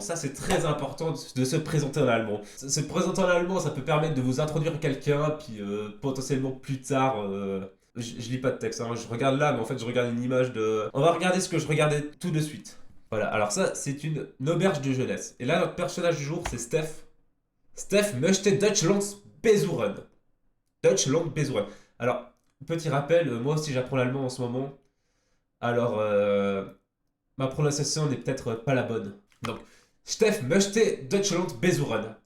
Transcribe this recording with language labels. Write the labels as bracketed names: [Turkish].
[French] Ça, c'est très important de se présenter en allemand. Se présenter en allemand, ça peut permettre de vous introduire quelqu'un, puis potentiellement plus tard. Je lis pas de texte, hein, je regarde là, mais en fait, je regarde une image de. On va regarder ce que je regardais tout de suite. Voilà, alors ça, c'est une auberge de jeunesse. Et là, notre personnage du jour, c'est Steph. [German] Steph möchte Deutschland besuchen. Deutschland besuchen. [French] Alors, petit rappel, moi aussi j'apprends l'allemand en ce moment. Alors, ma prononciation n'est peut-être pas la bonne. [German] Donc, Steph möchte Deutschland besuchen.